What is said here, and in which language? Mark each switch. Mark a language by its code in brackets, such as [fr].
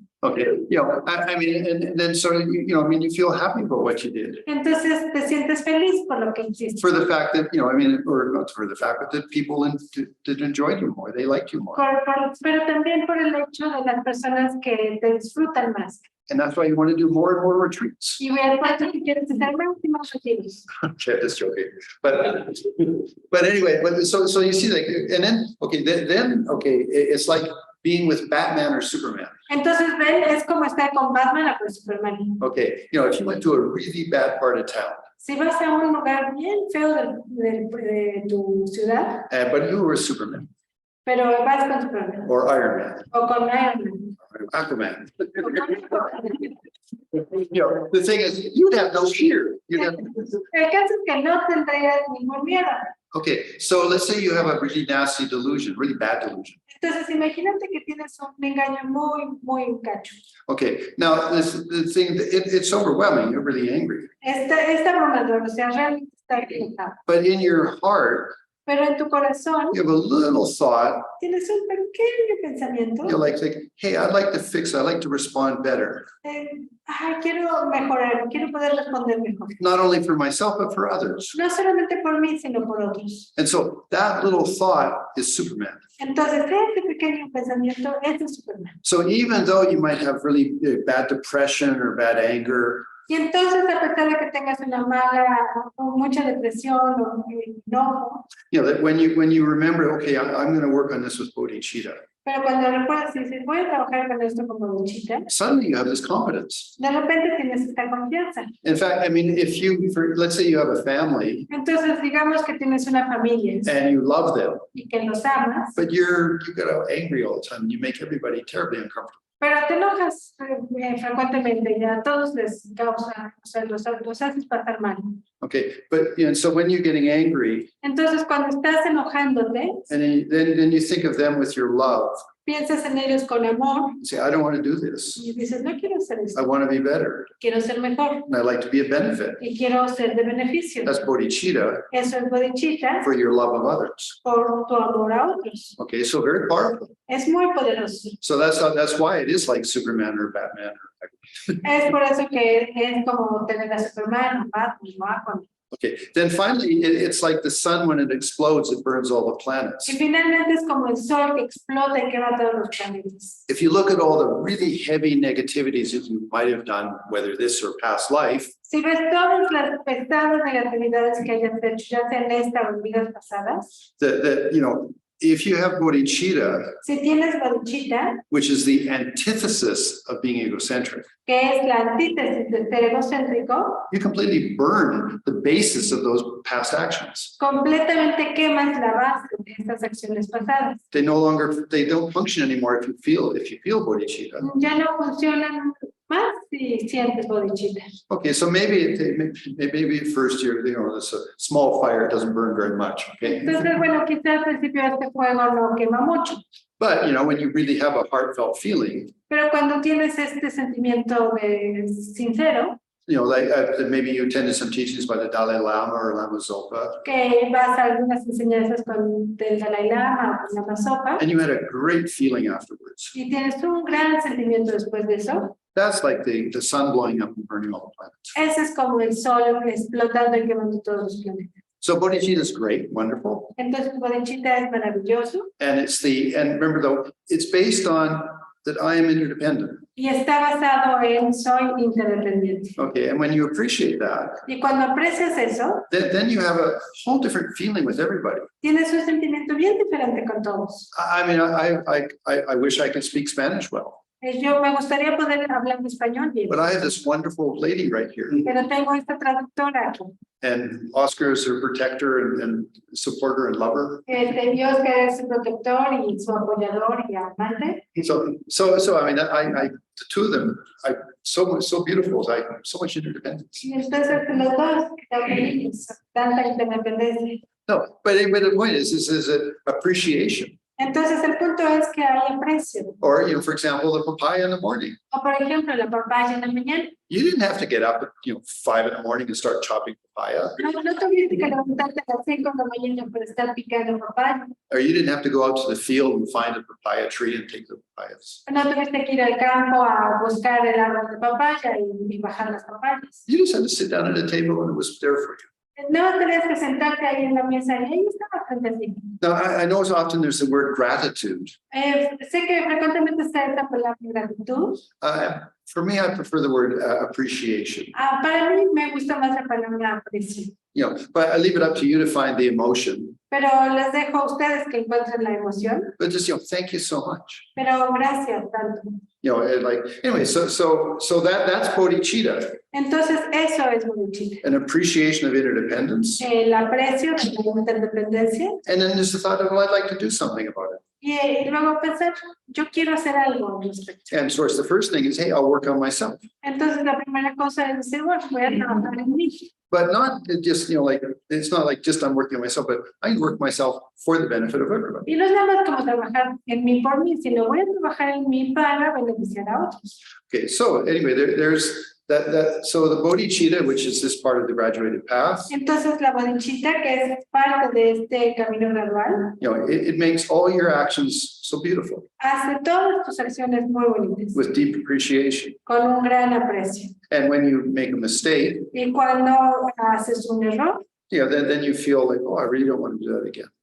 [en] Okay, and then so, you feel happy about what you did. [es] Entonces te sientes feliz por lo que hiciste. [en] For the fact that, or not for the fact, but that people did enjoy you more, they liked you more. [es] Pero también por el hecho de las personas que te disfrutan más. [en] And that's why you want to do more and more retreats. [es] Y vean cuánto que quieres estar más y más retiros. [en] Okay, just joking. But anyway, so you see, like, and then, it's like being with Batman or Superman. [es] Entonces, ven, es como estar con Batman o con Superman. [en] Okay, if you went to a really bad part of town. [es] Si vas a un lugar bien feo de tu ciudad, [en] But you were Superman. [es] pero vas con Superman. [en] Or Iron Man. [es] O con Iron Man. [en] Or Aquaman. The thing is, you'd have no fear. [es] El caso es que no tendrías ningún miedo. [en] Okay, so let's say you have a really nasty delusion, really bad delusion. [es] Entonces, imagínate que tienes un engaño muy gacho. [en] Okay, now the thing, it's overwhelming. You're really angry. [es] Está abrumador, o sea, realmente está enojado. [en] But in your heart, [es] Pero en tu corazón [en] you have a little thought, [es] tienes un pequeño pensamiento. [en] you like, hey, I'd like to fix it. I'd like to respond better, [es] Ay, quiero mejorar, quiero poder responder mejor. [en] not only for myself, but for others. [es] No solamente por mí, sino por otros. [en] And so that little thought is Superman. [es] Entonces, este pequeño pensamiento es de Superman. [en] So even though you might have really bad depression or bad anger, [es] Y entonces, a pesar de que tengas una mala o mucha depresión o enojo, [en] you know, that when you remember, okay, I'm going to work on this with Bodhicitta, [es] pero cuando recuerdas y dices, voy a trabajar con esto como Bodhicitta, [en] suddenly you have this confidence. [es] de repente tienes esta confianza. [en] In fact, I mean, let's say you have a family [es] Entonces, digamos que tienes una familia [en] and you love them, [es] y que los amas, [en] but you get angry all the time and you make everybody terribly uncomfortable. [es] pero te enojas frecuentemente y a todos les causa, o sea, los haces pasar mal. [en] Okay, but so when you're getting angry [es] Entonces, cuando estás enojándote, [en] and then you think of them with your love, [es] piensas en ellos con amor [en] you say, I don't want to do this. [es] y dices, no quiero hacer [en] I [es] esto, [en] want to be better [es] quiero ser mejor [en] and I'd like to be a benefit. [es] y quiero ser de beneficio. [en] That's Bodhicitta [es] Eso es Bodhicitta [en] for your love of others. [es] por tu amor a otros. [en] Okay, so very powerful. [es] Es muy poderoso. [en] So that's why it is like Superman or Batman. [es] Es por eso que es como tener a Superman, o Batman, o Aquaman. [en] Okay, then finally, it's like the sun when it explodes, it burns all the planets. [es] Y finalmente es como el sol que explota y quema todos los planetas. [en] If you look at all the really heavy negativities that you might have done, whether this or past life, [es] Si ves todas las pesadas negatividades que hayas hecho, ya sea en esta o en vidas pasadas, [en] that if you have bodhicitta, [es] si tienes Bodhicitta, [en] which is the antithesis of being egocentric, [es] que es la antítesis de ser egocéntrico, [en] you completely burn the basis of those past actions. [es] completamente quemas la base de estas acciones pasadas. [en] They don't function anymore if you feel bodhicitta. [es] Ya no funcionan más si sientes Bodhicitta. [en] Okay, so maybe at first this small fire doesn't burn very much. Okay, [es] Entonces, bueno, quizás al principio este fuego no quema mucho, [en] but when you really have a heartfelt feeling, [es] pero cuando tienes este sentimiento de sincero, [en] like maybe you attended some teachings by the Dalai Lama or Lama Zopa, [es] que vas a algunas enseñanzas con del Dalai Lama o con la Sopa, [en] and you had a great feeling afterwards. [es] y tienes un gran sentimiento después de eso, [en] That's like the sun blowing up and burning all the planets. [es] ese es como el sol explotando y quemando todos los planetas. [en] So bodhicitta is great, wonderful, [es] Entonces, Bodhicitta es maravilloso [en] and remember though, it's based on that I am interdependent. [es] y está basado en soy interdependiente. [en] Okay, and when you appreciate that, [es] Y cuando aprecias eso, [en] then you have a whole different feeling with everybody. [es] tienes un sentimiento bien diferente con todos. [en] I mean, I wish I could speak Spanish well, [es] Yo me gustaría poder hablar español bien, [en] but I have this wonderful lady right here, [es] pero tengo esta traductora aquí. [en] and Oscar is her protector and supporter and lover. [es] Dios que es su protector y su apoyador y amante. [en] So I mean, I the two of them, so beautiful, so much interdependence. [es] Y entonces los dos también tanta independencia. [en] No, but the point is an appreciation. [es] Entonces el punto es que hay aprecio. [en] Or, for example, the papaya in the morning. [es] O por ejemplo, la papaya en la mañana. [en] You didn't have to get up at 5 in the morning and start chopping papaya. [es] No tuviste que levantarte a las 5 de la mañana para estar picando papaya. [en] Or you didn't have to go out to the field and find a papaya tree and take the papayas. [es] No tuviste que ir al campo a buscar el árbol de papaya y bajar las papayas. [en] You just had to sit down at a table and it was there for you. [es] No tenías que sentarte ahí en la mesa y ahí estaba frente a ti. [en] Now, I know so often there's the word gratitude. [es] Sé que frecuentemente está esta palabra gratitud. [en] For me, I prefer the word appreciation. [es] Para mí me gusta más la palabra aprecio. [en] But I leave it up to you to find the emotion. [es] Pero les dejo a ustedes que encuentren la emoción. [en] But just, thank you so much. [es] Pero gracias tanto. [en] Anyway, so that's bodhicitta, [es] Entonces eso es Bodhicitta. [en] an appreciation of interdependence. [es] El aprecio de la interdependencia. [en] And then there's the thought of, well, I'd like to do something about it. [es] Y luego pensar, yo quiero hacer algo al respecto. [en] And so the first thing is, hey, I'll work on myself. [es] Entonces la primera cosa es decir, bueno, voy a trabajar en mí. [en] But not just, it's not like just I'm working on myself, but I can work myself for the benefit of everybody. [es] Y no es nada más como trabajar en mí por mí, sino voy a trabajar en mí para beneficiar a otros. [en] Okay, so anyway, there's So the Bodhicitta, which is this part of the graduated path, [es] Entonces la bodhicitta, que es parte de este camino gradual, [en] it makes all your actions so beautiful, [es] hace todas tus acciones muy bonitas, [en] with deep appreciation. [es] con un gran aprecio. [en] And when you make a mistake, [es] Y cuando haces un error, [en] then you feel like, oh, I really don't want to do that again.